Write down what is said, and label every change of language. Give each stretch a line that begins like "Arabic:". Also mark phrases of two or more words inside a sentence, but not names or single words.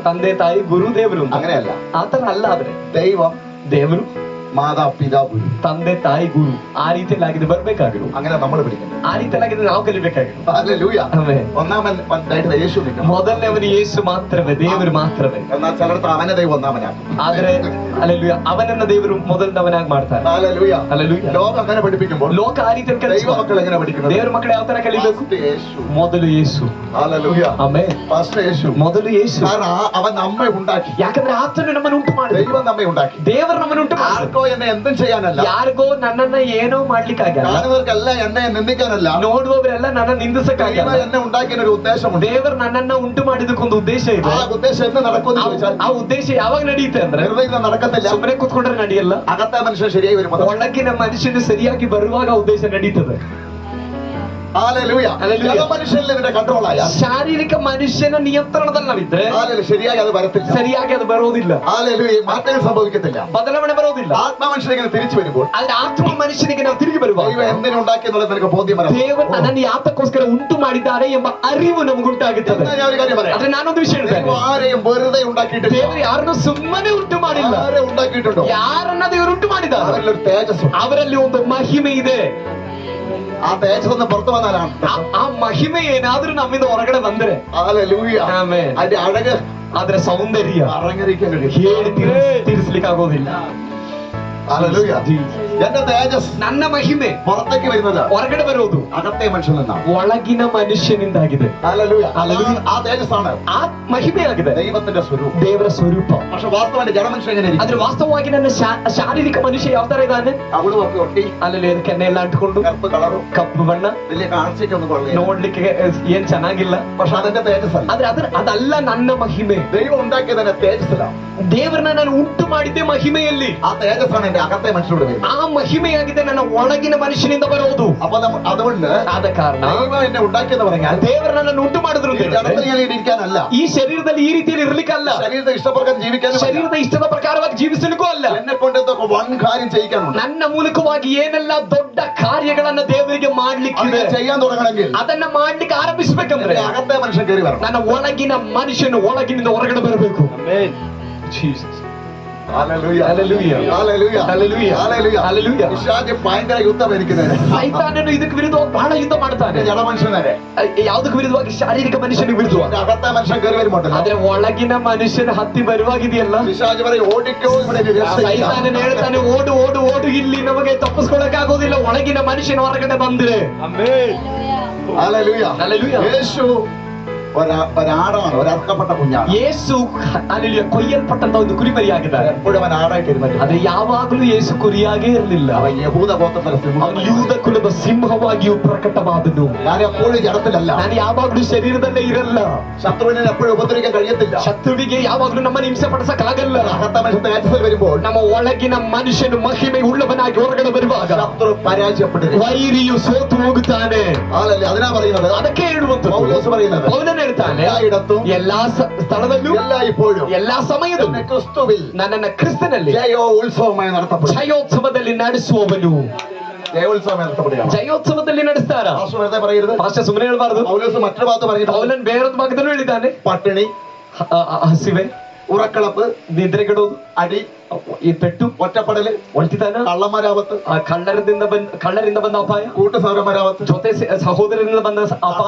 Kannada: ತಂದೆ ತಾಯಿ ಗುರು ದೇವರು ಅಂತ.
Malayalam: അങ്ങനെയല്ല,
Kannada: ಆತರ ಅಲ್ಲ. ಆದ್ರೆ
Malayalam: ദൈവം
Kannada: ದೇವರು
Malayalam: മാതാ പിതാ ഗുരു,
Kannada: ತಂದೆ ತಾಯಿ ಗುರು ಆ ರೀತಿಯಲ್ಲಿ ಆಗಿದೆ ಬರ್ಬೇಕಾಗಿರು.
Malayalam: അങ്ങനെ നമ്മൾ പഠിക്കുന്നത്.
Kannada: ಆ ರೀತಿಯಲ್ಲಿ ಆಗಿದೆ ನಾವು ಕಲಿಬೇಕಾಗಿರು.
Malayalam: ഹല്ലേലൂയ.
Kannada: ಆಮೆನ್.
Malayalam: ഒന്നാമനായിട്ട് യേശു നിൽക്കണം.
Kannada: ಮೊದಲನೇವನು ಯೇಸು ಮಾತ್ರವೇ, ದೇವರು ಮಾತ್ರವೇ.
Malayalam: എന്നാൽ ചിലടത്ത് അവനെ ദൈവം ഒന്നാമനാക്കും.
Kannada: ಆದ್ರೆ ಹಲ್ಲೆಲೂಯ, ಅವನನ್ನ ದೇವರು ಮೊದಲನವನಾಗಿ ಮಾಡ್ತಾರೆ.
Malayalam: ഹല്ലേലൂയ.
Kannada: ಹಲ್ಲೆಲೂಯ.
Malayalam: ലോകം അങ്ങനെ പഠിപ്പിക്കുമ്പോൾ
Kannada: ಲೋಕ ಆ ರೀತಿಯಲ್ಲಿ
Malayalam: ദൈവ
Kannada: ಕಲಿಸುವ
Malayalam: മക്കൾ എങ്ങനെ പഠിക്കുന്നത്?
Kannada: ದೇವರ ಮಕ್ಕಳು ಯಾವ ತರ ಕಲಿಬೇಕು?
Malayalam: ഫസ്റ്റ് യേശു.
Kannada: ಮೊದಲು ಯೇಸು.
Malayalam: ഹല്ലേലൂയ.
Kannada: ಆಮೆನ್.
Malayalam: ഫസ്റ്റ് യേശു.
Kannada: ಮೊದಲು ಯೇಸು.
Malayalam: കാരണം അവൻ നമ്മെ ഉണ്ടാക്കി.
Kannada: ಯಾಕಂದ್ರೆ ಆತನು ನಮ್ಮನ್ನು ಉಂಟು ಮಾಡಿದ.
Malayalam: ദൈവം നമ്മെ ഉണ്ടാക്കി.
Kannada: ದೇವರು ನಮ್ಮನ್ನು ಉಂಟು ಮಾಡಿದ.
Malayalam: ആർക്കോ എന്നെ എന്തും ചെയ്യാനല്ല,
Kannada: ಯಾರಿಗೋ ನನ್ನನ್ನ ಏನೋ ಮಾಡ್ಲಿಕ್ಕಾಗಲ್ಲ,
Malayalam: കാണുന്നവർക്കെല്ലാം എന്നെ നിന്ദിക്കാനല്ല,
Kannada: ನೋಡುವವರೆಲ್ಲ ನನ್ನ ನಿಂದಿಸಕ್ಕಾಗಲ್ಲ.
Malayalam: ദൈവം എന്നെ ഉണ്ടാക്കിയ ഒരു ഉദ്ദേശമുണ്ട്.
Kannada: ದೇವರು ನನ್ನನ್ನ ಉಂಟು ಮಾಡಿದಕ್ಕೊಂದು ಉದ್ದೇಶ ಇದೆ.
Malayalam: ആ ഉദ്ദേശം എന്ന് നടക്കുമെന്ന് ചോദിച്ചാൽ
Kannada: ಆ ಉದ್ದೇಶ ಯಾವಾಗ ನಡೆಯುತ್ತೆ ಅಂದ್ರೆ
Malayalam: വെറുതെ ഇരുന്ന് നടക്കത്തില്ല.
Kannada: ಸುಮ್ಮನೆ ಕೂತ್ಕೊಂಡ್ರೆ ನಡೆಯಲ್ಲ.
Malayalam: അകത്തെ മനുഷ്യൻ ശരിയായി വരുമ്പോൾ,
Kannada: ಒಳಗಿನ ಮನುಷ್ಯನು ಸರಿಯಾಗಿ ಬರುವಾಗ ಉದ್ದೇಶ ನಡೀತದೆ.
Malayalam: ഹല്ലേലൂയ. ഹല്ലേലൂയ. മനുഷ്യനിൽ ഇതിന്റെ കൺട്രോളായ
Kannada: ಶಾರೀರಿಕ ಮನುಷ್ಯನ ನಿಯಂತ್ರಣದಲ್ಲಿ ನಾವಿದ್ರೆ
Malayalam: ശരിയായി അത് വരത്തില്ല.
Kannada: ಸರಿಯಾಗಿ ಅದು ಬರೋದಿಲ್ಲ.
Malayalam: ഹല്ലേലൂയ. മാറ്റങ്ങൾ സംഭവിക്കത്തില്ല.
Kannada: ಬದಲಾವಣೆ ಬರೋದಿಲ್ಲ.
Malayalam: ആത്മമനുഷ്യൻ ഇങ്ങനെ തിരിച്ചു വരുമ്പോൾ
Kannada: ಆದ್ರೆ ಆತ್ಮ ಮನುಷ್ಯನಿಗೆ ನಾವು ತಿರುಗಿ ಬರುವಾಗ
Malayalam: ദൈവം എന്തിനുണ്ടാക്കി എന്നുള്ളത് നിനക്ക് ബോധ്യം വരണം.
Kannada: ದೇವರು ನನ್ನನ್ನು ಯಾತಕ್ಕೋಸ್ಕರ ಉಂಟು ಮಾಡಿದ್ದಾರೆ ಎಂಬ ಅರಿವು ನಮಗುಂಟಾಗುತ್ತದೆ.
Malayalam: എന്നാൽ ഞാൻ ഒരു കാര്യം പറയാം.
Kannada: ಆದ್ರೆ ನಾನೊಂದು ವಿಷಯ ಹೇಳ್ತೇನೆ.
Malayalam: ദൈവം ആരെയും വെറുതെ ഉണ്ടാക്കിയിട്ടില്ല.
Kannada: ದೇವರು ಯಾರನ್ನು ಸುಮ್ಮನೆ ಉಂಟು ಮಾಡಿಲ್ಲ.
Malayalam: ആരെ ഉണ്ടാക്കിയിട്ടുണ്ടോ?
Kannada: ಯಾರನ್ನ ದೇವರು ಉಂಟು ಮಾಡಿದ್ದಾರೆ
Malayalam: അവരിലൊരു തേജസ്,
Kannada: ಅವರಲ್ಲಿ ಒಂದು ಮಹಿಮೆ ಇದೆ.
Malayalam: ആ തേജസ് ഒന്ന് പുറത്തു വന്നാലാണ്
Kannada: ಆ ಮಹಿಮೆ ಏನಾದ್ರೂ ನಮ್ಮಿಂದ ಹೊರಗಡೆ ಬಂದ್ರೆ
Malayalam: ഹല്ലേലൂയ.
Kannada: ಆಮೆನ್.
Malayalam: അതിന്റെ അഴക്,
Kannada: ಅದರ ಸೌಂದರ್ಯ
Malayalam: അലങ്കരിക്കാൻ കഴിയും.
Kannada: ಹೇಳಿ ತೀರಿಸ್ಲಿಕ್ಕೆ ಆಗೋದಿಲ್ಲ.
Malayalam: ഹല്ലേലൂയ. എന്റെ തേജസ്,
Kannada: ನನ್ನ ಮಹಿಮೆ
Malayalam: പുറത്തേക്ക് വരുന്നത്
Kannada: ಹೊರಗಡೆ ಬರೋದು
Malayalam: അകത്തെ മനുഷ്യനിൽ നിന്നാണ്.
Kannada: ಒಳಗಿನ ಮನುಷ್ಯನಿಂದಾಗಿದೆ.
Malayalam: ഹല്ലേലൂയ. ആ തേജസ്സാണ്
Kannada: ಆ ಮಹಿಮೆ ಆಗಿದೆ,
Malayalam: ദൈവത്തിന്റെ സ്വരൂപം.
Kannada: ದೇವರ ಸ್ವರೂಪ.
Malayalam: പക്ഷെ വാസ്തവന്റെ ജഡമനുഷ്യൻ എങ്ങനെ ഇരിക്കും?
Kannada: ಆದ್ರೆ ವಾಸ್ತವವಾಗಿ ನನ್ನ ಶಾರೀರಿಕ ಮನುಷ್ಯ ಯಾವ ತರ ಇದ್ದಾನೆ?
Malayalam: അവള് ഒക്കെ ഒട്ടി
Kannada: ಅಲ್ಲಿ ಕೆನ್ನೆ ಎಲ್ಲ ಅಂಟ್ಕೊಂಡು
Malayalam: കറുപ്പ് കളറും
Kannada: ಕಪ್ಪು ಬಣ್ಣ,
Malayalam: വലിയ കാഴ്ചയ്ക്കൊന്നും കൊള്ളില്ല.
Kannada: ನೋಡ್ಲಿಕ್ಕೆ ಏನ್ ಚೆನ್ನಾಗಿಲ್ಲ.
Malayalam: പക്ഷെ അതിന്റെ തേജസ്സല്ല.
Kannada: ಆದ್ರೆ ಅದಲ್ಲ ನನ್ನ ಮಹಿಮೆ.
Malayalam: ദൈവം ഉണ്ടാക്കിയതിന്റെ തേജസ്സിലാണ്.
Kannada: ದೇವರನ್ನ ನಾನು ಉಂಟು ಮಾಡಿದ್ದೆ ಮಹಿಮೆಯಲ್ಲಿ.
Malayalam: ആ തേജസ്സാണ് എന്റെ അകത്തെ മനുഷ്യനോട് വരുന്നത്.
Kannada: ಆ ಮಹಿಮೆಯಾಗಿದೆ ನನ್ನ ಒಳಗಿನ ಮನುಷ್ಯನಿಂದ ಬರೋದು.
Malayalam: അപ്പൊ അതുകൊണ്ട്
Kannada: ಆದ ಕಾರಣ
Malayalam: ദൈവം എന്നെ ഉണ്ടാക്കിയെന്ന് പറഞ്ഞാൽ
Kannada: ದೇವರನ್ನ ನನ್ನ ಉಂಟು ಮಾಡಿದ್ರು
Malayalam: ഈ ജഡത്തിൽ ഞാൻ ഇരിക്കാനല്ല,
Kannada: ಈ ಶರೀರದಲ್ಲಿ ಈ ರೀತಿಯಲ್ಲಿ ಇರ್ಲಿಕ್ಕಲ್ಲ,
Malayalam: ശരീരത്തെ ഇഷ്ടപ്രകാരം ജീവിക്കാനും
Kannada: ಶರೀರದ ಇಷ್ಟದ ಪ್ರಕಾರವಾಗಿ ಜೀವಿಸಲಿಕ್ಕೂ ಅಲ್ಲ.
Malayalam: എന്നെ കൊണ്ട് എന്തൊക്കെ വൻ കാര്യം ചെയ്യിക്കാനുണ്ട്.
Kannada: ನನ್ನ ಮೂಲಕವಾಗಿ ಏನೆಲ್ಲ ದೊಡ್ಡ ಕಾರ್ಯಗಳನ್ನ ದೇವರಿಗೆ ಮಾಡ್ಲಿಕ್ಕಿದೆ,
Malayalam: അത് ചെയ്യാൻ തുടങ്ങണമെങ്കിൽ
Kannada: ಅದನ್ನ ಮಾಡ್ಲಿಕ್ಕೆ ಆರಂಭಿಸ್ಬೇಕಂದ್ರೆ
Malayalam: എന്റെ അകത്തെ മനുഷ്യൻ കയറി വരണം.
Kannada: ನನ್ನ ಒಳಗಿನ ಮನುಷ್ಯನು ಒಳಗಿನಿಂದ ಹೊರಗಡೆ ಬರಬೇಕು.
Malayalam: ഹല്ലേലൂയ. ഹല്ലേലൂയ. ഹല്ലേലൂയ. ഹല്ലേലൂയ. ഹല്ലേലൂയ. ഹല്ലേലൂയ. പിശാച് ഭയങ്കര യുദ്ധം ഇരിക്കുന്നത്.
Kannada: ಸೈತಾನನು ಇದಕ್ಕೆ ವಿರುದ್ಧವಾಗಿ ಬಹಳ ಯುದ್ಧ ಮಾಡ್ತಾನೆ.
Malayalam: ജഡമനുഷ്യനെ
Kannada: ಯಾವುದಕ್ಕೆ ವಿರುದ್ಧವಾಗಿ? ಶಾರೀರಿಕ ಮನುಷ್ಯನಿಗೆ ವಿರುದ್ಧವಾಗಿ.
Malayalam: എന്റെ അകത്തെ മനുഷ്യൻ കയറി വരുമ്പോണ്ടല്ലോ,
Kannada: ಆದ್ರೆ ಒಳಗಿನ ಮನುಷ್ಯನ ಹತ್ತಿ ಬರುವಾಗಿದೆಯಲ್ಲ,
Malayalam: പിശാച് പറയും ഓടിക്കോ, ഇവിടെ ഒരു രക്ഷയില്ല.
Kannada: ಸೈತಾನನು ಹೇಳ್ತಾನೆ ಓಡು ಓಡು ಓಡು, ಇಲ್ಲಿ ನಮಗೆ ತಪ್ಪಿಸ್ಕೊಳಕ್ ಆಗೋದಿಲ್ಲ. ಒಳಗಿನ ಮನುಷ್ಯನ ಹೊರಗಡೆ ಬಂದ್ರೆ.
Malayalam: ഹല്ലേലൂയ. ഹല്ലേലൂയ. യേശു ഒരാടാണ്, ഒരർക്കപ്പെട്ട കുഞ്ഞാണ്.
Kannada: ಯೇಸು ಅಲ್ಲಿ ಕೊಯ್ಯಲ್ಪಟ್ಟಂತ ಒಂದು ಕುರಿಮರಿಯಾಗಿದ್ದಾರೆ.
Malayalam: എപ്പോഴും അവൻ ആടായിട്ടിരുന്നു.
Kannada: ಆದ್ರೆ ಯಾವಾಗಲೂ ಯೇಸು ಕುರಿಯಾಗೇ ಇರಲಿಲ್ಲ.
Malayalam: അവൻ യഹൂദ ഗോത്രത്തിലെ സിംഹം.
Kannada: ಅವನು ಯೂದ ಕುಲದ ಸಿಂಹವಾಗಿಯೂ ಪ್ರಕಟವಾದನು.
Malayalam: ഞാൻ എപ്പോഴും ജഡത്തിലല്ല,
Kannada: ನಾನು ಯಾವಾಗಲೂ ಶರೀರದಲ್ಲೇ ಇರಲ್ಲ.
Malayalam: ശത്രുവിനെ എപ്പോഴും ഉപദ്രവിക്കാൻ കഴിയത്തില്ല.
Kannada: ಶತ್ರುವಿಗೆ ಯಾವಾಗಲೂ ನಮ್ಮನ್ನು ಹಿಂಸೆ ಪಡಿಸಕ್ ಆಗಲ್ಲ.
Malayalam: അകത്തെ മനുഷ്യൻ തേജസ്സിൽ വരുമ്പോൾ
Kannada: ನಮ್ಮ ಒಳಗಿನ ಮನುಷ್ಯನು ಮಹಿಮೆ ಉಳ್ಳವನಾಗಿ ಹೊರಗಡೆ ಬರುವಾಗ
Malayalam: ശത്രു പരാജയപ്പെട്ടിരിക്കും.
Kannada: ವೈರಿಯು ಸೋತು ಹೋಗುತ್ತಾನೆ.
Malayalam: അതിനാ പറയുന്നത്,
Kannada: ಅದಕ್ಕೆ ಹೇಳುವಂತ
Malayalam: പൗലോസ് പറയുന്നത്,
Kannada: ಪೌಲನು ಹೇಳ್ತಾನೆ,
Malayalam: എല്ലായിടത്തും
Kannada: ಎಲ್ಲಾ ಸ್ಥಳದಲ್ಲೂ
Malayalam: എല്ലായ്പ്പോഴും
Kannada: ಎಲ್ಲಾ ಸಮಯದಲ್ಲೂ
Malayalam: എന്നെ ക്രിസ്തുവിൽ
Kannada: ನನ್ನನ್ನ ಕ್ರಿಸ್ತನಲ್ಲಿ
Malayalam: ജയോ ഉത്സവമായി നടത്തപ്പെടും.
Kannada: ಜಯೋತ್ಸವದಲ್ಲಿ ನಡೆಸುವವನು.
Malayalam: ജയോത്സവമായി നടത്തപ്പെടുകയാണ്.
Kannada: ಜಯೋತ್ಸವದಲ್ಲಿ ನಡೆಸ್ತಾರ.
Malayalam: പാസ്റ്റർ വെറുതെ പറയരുത്.
Kannada: ಭಾಷೆ ಸುಮ್ಮನೆ ಹೇಳ್ಬಾರ್ದು.
Malayalam: പൗലോസ് മറ്റൊരു ഭാഗത്ത് പറയുന്നത്,
Kannada: ಪೌಲನ್ ಬೇರೊಂದು ಭಾಗದಲ್ಲೂ ಹೇಳಿದ್ದಾನೆ,
Malayalam: പട്ടിണി,
Kannada: ಹಸಿವೆ,
Malayalam: ഉറക്കളപ്പ്,
Kannada: ನಿದ್ರೆಗೆಡೋದು,
Malayalam: അടി,
Kannada: ಈ ಪೆಟ್ಟು,
Malayalam: ഒറ്റപ്പെടല്,
Kannada: ಒಳ್ತಿತನ,
Malayalam: കള്ളന്മാരാപത്ത്,
Kannada: ಕಳ್ಳರಿಂದ ಬಂದ ಅಪಾಯ,
Malayalam: കൂട്ടുസൗരന്മാരാപത്ത്,
Kannada: ಜೊತೆ ಸಹೋದರರಿಂದ ಬಂದ ಅಪಾಯ,